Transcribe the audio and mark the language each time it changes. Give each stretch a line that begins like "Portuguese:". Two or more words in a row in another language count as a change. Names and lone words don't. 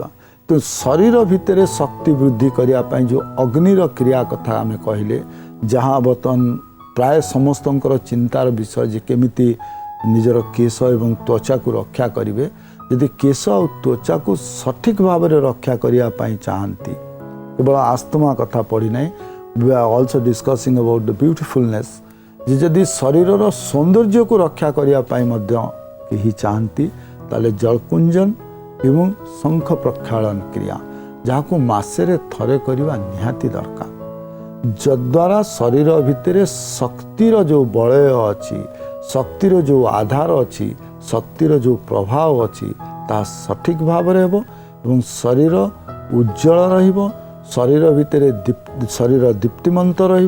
Odia: ତ ଶରୀର ଭିତରେ ଶକ୍ତି ବୃଦ୍ଧି କରିବା ପାଇଁ ଯେଉଁ ଅଗ୍ନିର କ୍ରିୟା କଥା ଆମେ କହିଲେ, ଯାହା ବର୍ତ୍ତମାନ ପ୍ରାୟ ସମସ୍ତଙ୍କର ଚିନ୍ତାର ବିଷୟ ଯେ କେମିତି ନିଜର କେଶ ଏବଂ ତ୍ୱଚାକୁ ରକ୍ଷା କରିବେ। ଯଦି କେଶ ଆଉ ତ୍ୱଚାକୁ ସଠିକ ଭାବରେ ରକ୍ଷା କରିବା ପାଇଁ ଚାହାନ୍ତି, କେବଳ ଆସ୍ତମା କଥା ପଡ଼ିନାହିଁ,
English: we are also discussing about the beautifulness
Odia: ଯେ ଯଦି ଶରୀରର ସୌନ୍ଦର୍ଯ୍ୟକୁ ରକ୍ଷା କରିବା ପାଇଁ ମଧ୍ୟ କେହି ଚାହାନ୍ତି ତାହେଲେ ଜଳକୁଞ୍ଜନ ଏବଂ ଶଙ୍ଖ ପ୍ରକ୍ଷାଳନ କ୍ରିୟା ଯାହାକୁ ମାସରେ ଥରେ କରିବା ନିହାତି ଦରକାର, ଯଦ୍ୱାରା ଶରୀର ଭିତରେ ଶକ୍ତିର ଯେଉଁ ବଳୟ ଅଛି, ଶକ୍ତିର ଯେଉଁ ଆଧାର ଅଛି, ଶକ୍ତିର ଯେଉଁ ପ୍ରଭାବ ଅଛି ତାହା ସଠିକ ଭାବରେ ହେବ ଏବଂ ଶରୀର ଉଜ୍ଜଳ ରହିବ, ଶରୀର ଭିତରେ ଶରୀର ଦୀପ୍ତିମନ୍ତ ରହିବ।